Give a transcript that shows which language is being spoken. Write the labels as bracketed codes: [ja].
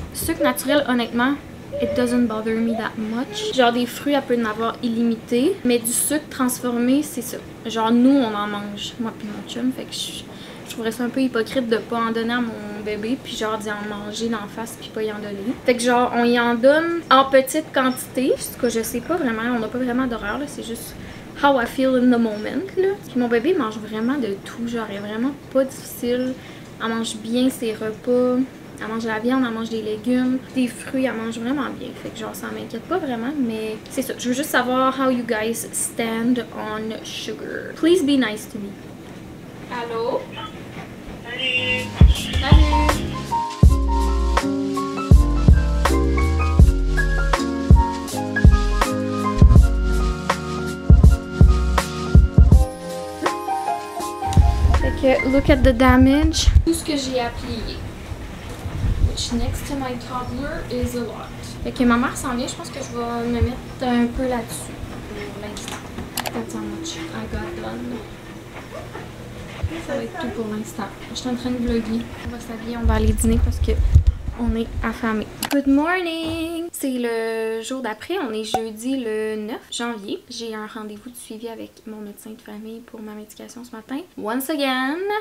[fr] Sucre naturel, honnêtement, [en] it doesn't bother me that much. [fr] Genre des fruits, elle peut en avoir illimité. Mais du sucre transformé, c'est ça. Genre nous, on en mange. Moi pis mon chum. Fait que je trouverais ça un peu hypocrite de pas en donner à mon bébé. Puis genre d'y en manger d'en face puis pas y en donner. Fait que genre, on y en donne en petite quantité. En tout cas, je sais pas vraiment. On n'a pas vraiment d'horaire là. C'est juste... [en] how I feel in the moment, [fr] là. Puis mon bébé mange vraiment de tout, genre, elle est vraiment pas difficile. Elle mange bien ses repas, elle mange de la viande, elle mange des légumes, des fruits, elle mange vraiment bien. Fait que genre, ça m'inquiète pas vraiment, mais c'est ça. Je veux juste savoir [en] how you guys stand on sugar. Please be nice to me. [fr] Allô? Salut! Salut! [en] Que, look at the damage. [fr] Tout ce que j'ai appliqué. [en] Which next to my toddler is a lot. [fr] Fait que ma mère s'en vient, je pense que je vais me mettre un peu là-dessus pour l'instant. [en] That's how much I got done. [fr] Ça va être tout pour l'instant. Je suis en train de vlogger. On va s'habiller, on va aller dîner parce que on est affamés. [en] Good morning! [fr] C'est le jour d'après, on est jeudi le 9 janvier. J'ai un rendez-vous de suivi avec mon médecin de famille pour ma médication ce matin. [en] Once again!